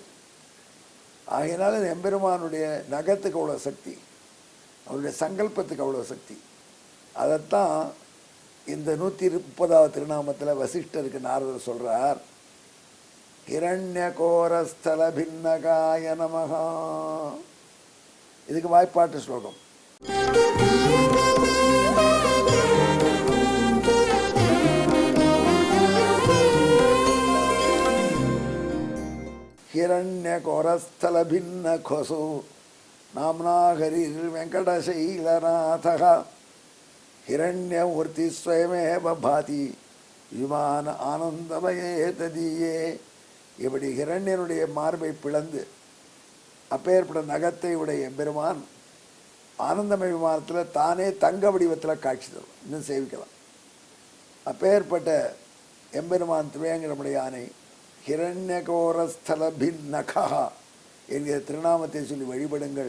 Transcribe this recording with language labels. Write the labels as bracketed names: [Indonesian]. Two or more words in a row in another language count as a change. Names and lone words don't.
[Tamil] ஆகையினால எம்பெருமானுடைய நகத்துக்கு அவ்வளோ சக்தி, அவருடைய சங்கல்பத்துக்கு அவ்வளோ சக்தி. அதைத்தான் இந்த 130வது திருநாமத்தில் வசிஷ்டருக்கு நாரதர் சொல்கிறார், [Sanskrit] हिरण्यकोरस्थल भिन्नकाय नमः. [Tamil] இதுக்கு வாய்ப்பாட்டு ஸ்லோகம். [Sanskrit] हिरण्यकोरस्थल भिन्न खोसो नाम्ना हरिर् वेंकटशैलनाथः हिरण्यमूर्ति स्वयमेव भाति विमान आनंदमये तदीये. [Tamil] இப்படி ஹிரண்யனுடைய மார்பை பிளந்து அப்பேற்பட்ட நகத்தை உடைய எம்பெருமான் ஆனந்தமய விமானத்தில் தானே தங்க வடிவத்தில் காட்சி தரும். இன்னும் சேவிக்கலாம். அப்பேற்பட்ட எம்பெருமான் திருவேங்கடமுடைய யானை ஹிரண்யகோரஸ்தல பின்னகா என்கிற திருநாமத்தை சொல்லி வழிபடுங்கள்.